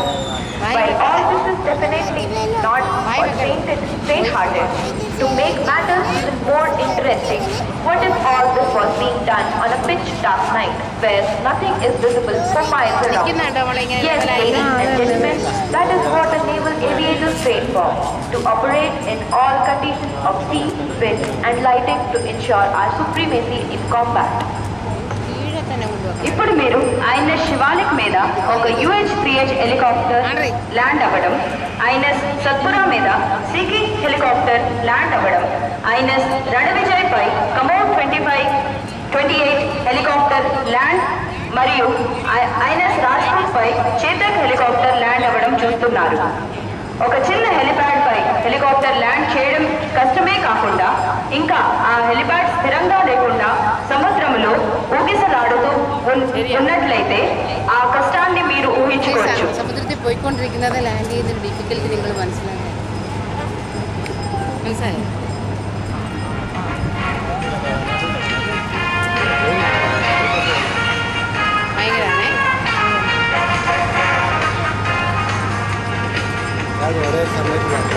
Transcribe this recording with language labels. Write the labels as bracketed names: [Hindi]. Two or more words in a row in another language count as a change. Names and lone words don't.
[English] While all this is definitely not or faint-hearted, to make matters even more interesting, what if all this was being done on a pitch dark night where nothing is visible for miles around? Yes, ladies and gentlemen, that is what the naval aviators train for, to operate in all conditions of sea, wind and lighting to ensure our supremacy in combat. [Telugu] ఇప్పుడు మీరు ఐఎన్ఎస్ శివాలిక్ మీద ఒక UH-3H హెలికాప్టర్ ల్యాండ్ అవ్వడం, ఐఎన్ఎస్ సత్పురా మీద సీకింగ్ హెలికాప్టర్ ల్యాండ్ అవ్వడం, ఐఎన్ఎస్ రణవిజయ్ పై కమోడ్ 28 హెలికాప్టర్ ల్యాండ్ మరియు ఐఎన్ఎస్ రాజ్పూట్ పై చేతక్ హెలికాప్టర్ ల్యాండ్ అవ్వడం చూస్తున్నారు. ఒక చిన్న హెలిప్యాడ్ పై హెలికాప్టర్ ల్యాండ్ చేయడం కష్టమే కాకుండా ఇంకా ఆ హెలిప్యాడ్ స్థిరంగా లేకుండా సముద్రంలో ఊగిసలాడుతూ ఉన్నట్లయితే ఆ కష్టాన్ని మీరు ఊహించుకోవచ్చు. [Malayalam] സമുദ്രത്തിൽ പോയിക്കൊണ്ടിരിക്കുന്നത് ലാൻഡ് ചെയ്യുന്നതിന് ഡിഫിക്കൽറ്റി നിങ്ങൾ മനസ്സിലാക്കുക. മനസ്സിലായോ? ഭയങ്കരമാണേ. ഒരേ സമയത്ത്